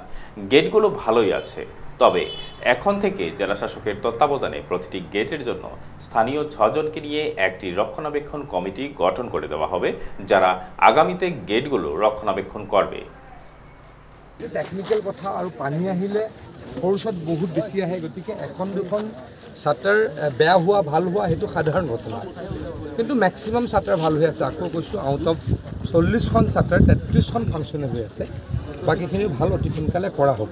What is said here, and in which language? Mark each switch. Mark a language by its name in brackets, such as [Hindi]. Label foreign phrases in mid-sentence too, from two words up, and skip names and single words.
[Bangla] গেটগুলো ভালোই আছে, তবে এখন থেকে জেলা শাসকের তত্ত্বাবধানে প্রতিটি গেটের জন্য স্থানীয় 6 জনকে নিয়ে একটি রক্ষণাবেক্ষণ কমিটি গঠন করে দেওয়া হবে, যারা আগামীতে গেটগুলো রক্ষণাবেক্ষণ করবে। [Assamese] টেকনিক্যাল কথা আৰু পানী আহিলে খৰচত বহুত বেছি আহে, গতিকে এখন দুখন চাটাৰ বেয়া হোৱা ভাল হোৱা সেইটো সাধাৰণ ঘটনা আছে, কিন্তু [English] maximum shutter [Assamese] ভাল হৈ আছে। আকৌ কৈছোঁ, [English] out of [Assamese] 40খন চাটাৰ 33খন ফাংচনেল হৈ আছে, বাকীখিনি ভাল অতি সোনকালে কৰা হ'ব।